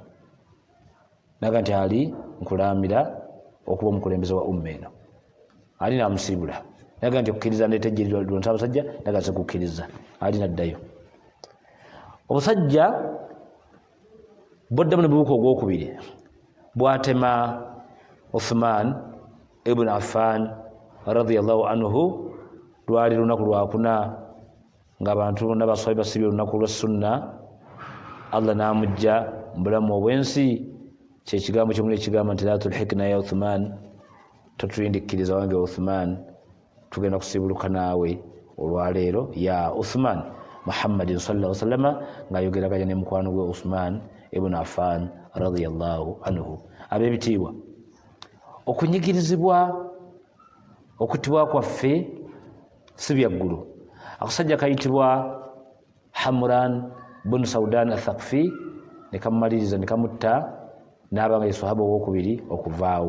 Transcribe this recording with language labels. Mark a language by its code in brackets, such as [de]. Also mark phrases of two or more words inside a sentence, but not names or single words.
[lg] Naga nti Ali, nkulaamira okuba omukulembeze wa umma eno. Ali n'amusiibula, naga nti okukkiriza ndeeta ejje lyonsa abasajja, naga nti kukkiriza. Ali n'addayo. Obusajja bw'oddamu ne bubuuka ogwokubiri, bw'atema Uthman ibn Affan [ar] radiyallahu anhu. [lg] Lwali lunaku lwakuna ng'abantu n'abaswabi basibye olunaku lwa sunna. Allah n'amujja mu bulamu obw'ensi, kyekigambo kyomuli ekigamba nti [ar] la tulhikna ya Uthman, [lg] totuyindikkiriza wange Uthman, tugenda kusibuluka naawe olwaleero [ar] ya Uthman. [lg] Muhammadin [ar] sallallahu alaihi wasallam [lg] ng'ayogeraganya ne mukwano gwe Uthman ibn Affan [ar] radiyallahu anhu. [lg] Ab'ebitiibwa, okunyigirizibwa okuttibwa kwaffe si byaggulu. Akasajja kayitibwa Hamran bin Saudan Athaqafi ne kamumaliriza ne kamutta, n'aba nga ye sahaba owokubiri okuvaawo.